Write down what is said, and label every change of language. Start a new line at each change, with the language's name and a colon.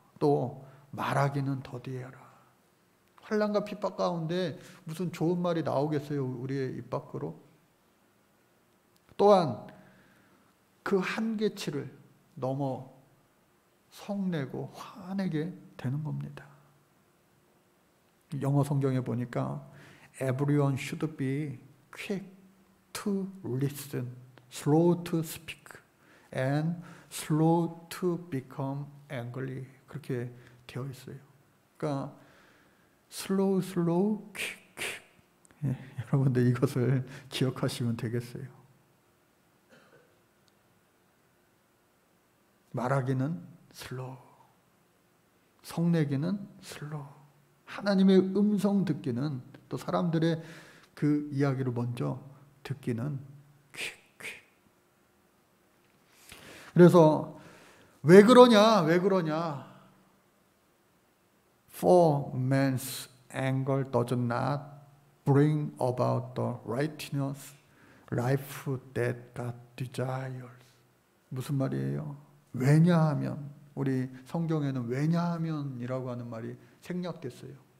Korean: 또 말하기는 더디해라. 환난과 핍박 가운데 무슨 좋은 말이 나오겠어요, 우리의 입 밖으로? 또한 그 한계치를 넘어 성내고 화내게 되는 겁니다. 영어 성경에 보니까
English: Everyone should be quick to listen, slow to speak, and slow to become angry.
Korean: 그렇게 되어 있어요. 그러니까
English: slow, quick, quick.
Korean: 여러분들 이것을 기억하시면 되겠어요. 말하기는 slow, 성내기는 slow. 하나님의 음성 듣기는, 또 사람들의 그 이야기를 먼저 듣기는 quick. 그래서 왜 그러냐?
English: For man's anger does not bring about the righteous life that God desires.
Korean: 무슨 말이에요? 왜냐하면, 우리 성경에는 왜냐하면이라고 하는 말이 생략됐어요.